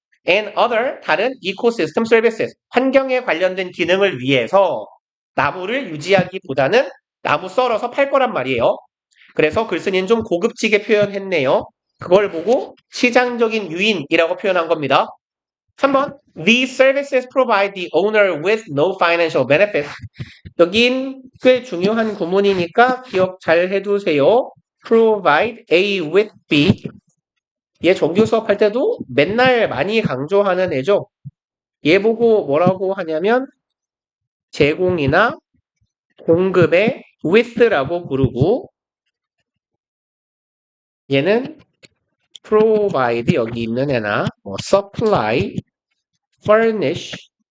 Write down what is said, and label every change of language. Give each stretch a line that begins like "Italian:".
English: and other
Korean: 다른 ecosystem services 환경에 관련된 기능을 위해서 나무를 유지하기보다는 나무 썰어서 팔 거란 말이에요. 그래서 글쓴이는 좀 고급지게 표현했네요. 그걸 보고 시장적인 유인이라고 표현한 겁니다. 3번
English: These services provide the owner with no financial benefit.
Korean: 여긴 꽤 중요한 구문이니까 기억 잘 해두세요.
English: Provide A with B.
Korean: 얘 정규 수업할 때도 맨날 많이 강조하는 애죠. 얘 보고 뭐라고 하냐면 제공이나 공급의 with라고 부르고 얘는 provide 여기 있는 애나 supply, furnish